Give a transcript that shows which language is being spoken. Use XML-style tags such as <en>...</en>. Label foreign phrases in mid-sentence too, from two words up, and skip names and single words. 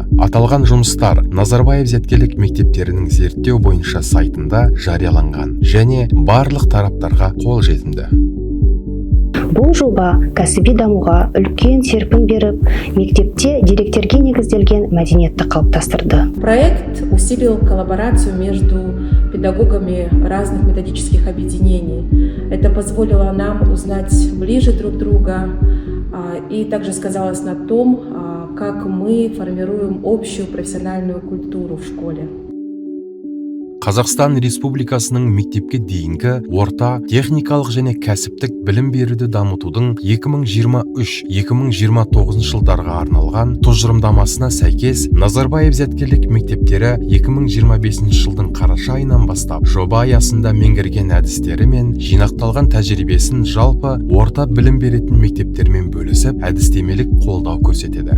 <kk>Аталған жұмыстар Назарбаев зияткерлік мектептерінің зерттеу бойынша сайтында жарияланған және барлық тараптарға қолжетімді. Бұл жоба кәсіби дамуға үлкен серпін беріп, мектепте деректерге негізделген мәдениетті қалыптастырды.</kk> <ru>Проект усилил коллаборацию между педагогами разных методических объединений. Это позволило нам узнать ближе друг друга и также сказалось на том, как мы формируем общую профессиональную культуру в школе.</ru> <kk>Қазақстан Республикасының мектепке дейінгі орта техникалық және кәсіптік білім беруді дамытудың 2023-2029 жылдарға арналған тұжырымдамасына сәйкес Назарбаев зияткерлік мектептері 2025 жылдың қараша айынан бастап жоба аясында меңгерген әдістері мен жинақталған тәжірибесін жалпы орта білім беретін мектептермен бөлісіп, әдістемелік қолдау көрсетеді.</kk>